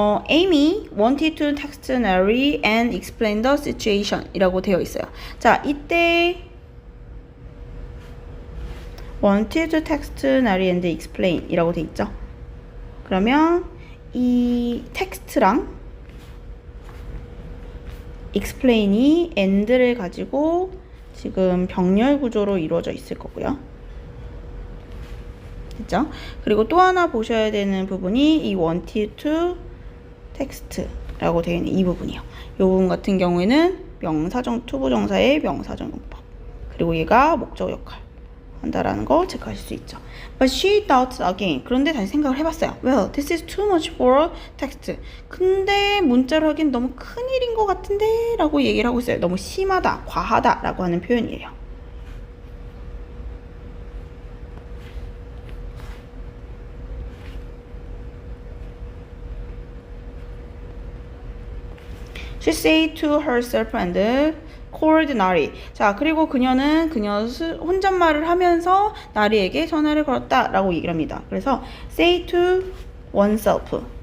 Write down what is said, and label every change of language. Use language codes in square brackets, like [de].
[en] Amy wanted to text Nary and explain the situation [ko] 이라고 되어 있어요. 자, 이때 [en] wanted to text Nary and explain [ko] 이라고 되어 있죠. 그러면 이 텍스트랑 explain이 and를 가지고 지금 병렬 구조로 이루어져 있을 거고요. 됐죠? 그리고 또 하나 보셔야 되는 부분이 이 [en] wanted to text [ko] 라고 되어 있는 이 부분이에요. 이 부분 같은 경우에는 명사정 투부정사의 명사정 용법. 그리고 얘가 목적 역할 한다라는 거 체크하실 수 있죠. [en] But she thought again. [ko] 그런데 다시 생각을 해봤어요. [en] Well, this is too much for text. [ko] 근데 문자로 하긴 너무 큰일인 것 같은데 라고 얘기를 하고 있어요. 너무 심하다, 과하다 라고 하는 표현이에요. [en] She said to herself and called 나리. [ko] 자, 그리고 그녀는 혼잣말을 하면서 나리에게 전화를 걸었다 라고 얘기를 합니다. 그래서 [en] say to oneself.